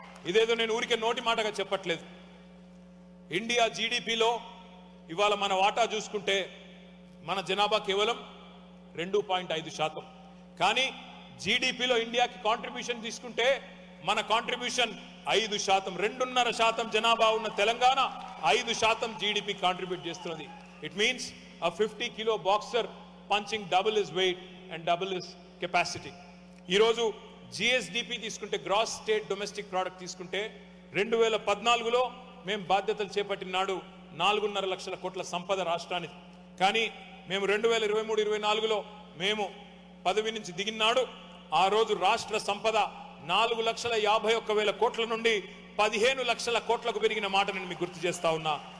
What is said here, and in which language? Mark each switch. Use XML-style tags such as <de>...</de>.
<te>ఇదేదో నేను ఊరికే నోటి మాటగా చెప్పట్లేదు. ఇండియా జీడిపిలో ఇవాళ మన వాటా చూసుకుంటే మన జనాభా కేవలం 2.5%. కానీ జీడిపిలో ఇండియాకి కాంట్రిబ్యూషన్ తీసుకుంటే మన కాంట్రిబ్యూషన్ 5%. 2.5% జనాభా ఉన్న తెలంగాణ 5% జీడిపి కాంట్రిబ్యూట్ చేస్తున్నది.</te> <en>It means a 50 kilo boxer punching double his weight and double his capacity.</en> <te>ఈరోజు జిఎస్డిపి తీసుకుంటే, గ్రాస్ స్టేట్ డొమెస్టిక్ ప్రోడక్ట్ తీసుకుంటే 2014లో మేము బాధ్యతలు చేపట్టిన నాడు 4.5 లక్షల కోట్ల సంపద రాష్ట్రానికి. కానీ మేము 2023-24లో మేము పదవి నుంచి దిగినాడు ఆ రోజు రాష్ట్ర సంపద 4,51,000 కోట్ల నుండి 15 లక్షల కోట్లకు పెరిగిన మాట నేను మీకు గుర్తు చేస్తా ఉన్నా.</te>